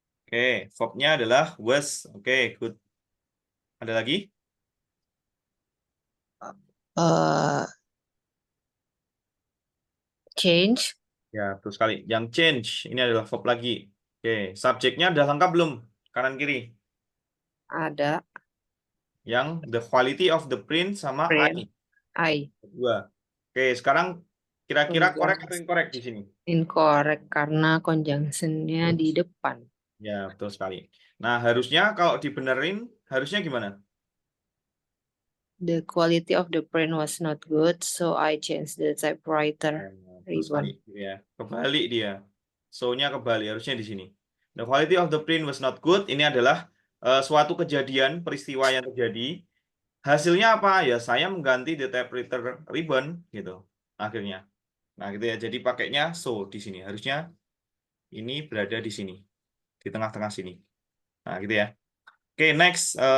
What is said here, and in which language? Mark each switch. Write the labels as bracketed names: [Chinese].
[Indonesian] Oke, verb-nya adalah was. Oke, good. Ada lagi? [English] Change. [Indonesian] Ya, betul sekali. Yang change, ini adalah verb lagi. Oke, subjeknya udah lengkap belum? Kanan kiri. Ada. [English] Yang the quality of the print sama Print. I. [Indonesian] dua. Oke, sekarang kira-kira correct atau [English] Conjunction. [Indonesian] incorrect di sini? Incorrect karena conjunction-nya di depan. Ya, betul sekali. Nah, harusnya kalau dibenerin, harusnya gimana? [English] The quality of the print was not good, so I changed the typewriter [Indonesian] Betul sekali. [English] ribbon. [Indonesian] Ya, kebalik dia. So-nya kebalik, harusnya di sini. [English] The quality of the print was not good. [Indonesian] Ini adalah suatu kejadian, peristiwa yang terjadi hasilnya apa? Ya saya mengganti [English] the typewriter ribbon [Indonesian] gitu akhirnya. Nah, gitu ya. Jadi pakainya so di sini. Harusnya ini berada di sini, di tengah-tengah sini. Nah, gitu ya. Oke, next.